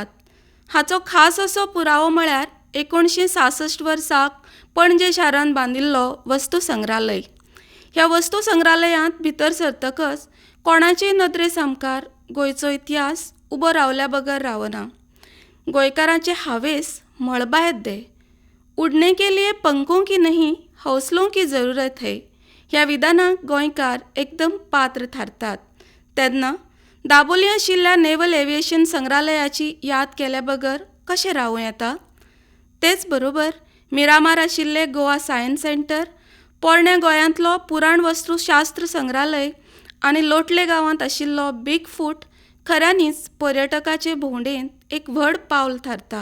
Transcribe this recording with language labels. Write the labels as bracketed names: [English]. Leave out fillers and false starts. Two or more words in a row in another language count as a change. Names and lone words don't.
[Konkani] हाचो खास असो पुरावो म्हळ्यार 1966 वर्साक पणजे शारांत बांदिल्लो वस्तू संग्रहालय. ह्या वस्तू संग्रहालयांत भितर सरतकच कोणाचेय नदरे सामकार गोंयचो इतिहास उबो रावल्या बगर रावना. गोंयकारांचे हावेस मळबा येद्दे. [Hindi] उडने के लिए पंखों की नहीं, हौसलों की जरूरत है [Konkani] ह्या विधानाक गोंयकार एकदम पात्र थारतात. तेन्ना दाबोलीं आशिल्ल्या नेवल एविएशन संग्रहालयाची याद केल्या बगर कशें रावूं येता. तेच बरोबर मिरामार आशिल्ले गोवा सायन्स सेंटर, पोरण्या गोंयांतलो पुराण वस्तुशास्त्र संग्रहालय आनी लोटले गांवांत आशिल्लो बीग फूट खऱ्यांनीच पर्यटकाचे भोंवडेंत एक व्हड पावल थारता.